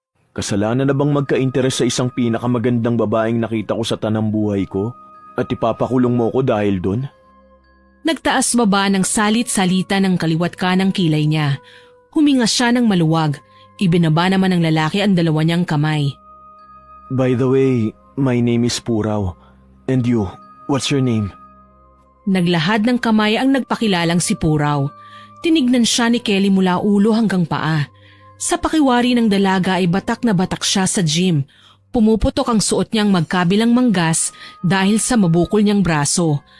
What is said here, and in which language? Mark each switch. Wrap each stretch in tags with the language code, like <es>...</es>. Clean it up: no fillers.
<tl>Kasalanan na bang magka-interes sa isang pinakamagandang babaeng nakita ko sa tanang buhay ko? At ipapakulong mo ko dahil dun? Nagtaas baba ng salit-salita ng kaliwat kanang kilay niya. Huminga siya ng maluwag. Ibinaba naman ng lalaki ang dalawa niyang kamay.</tl> <en>By the way, my name is Puraw. And you, what's your name?</en> <tl>Naglahad ng kamay ang nagpakilalang si Puraw. Tinignan siya ni Kelly mula ulo hanggang paa. Sa pakiwari ng dalaga ay batak na batak siya sa gym. Pumuputok ang suot niyang magkabilang manggas dahil sa mabukol niyang braso.</tl>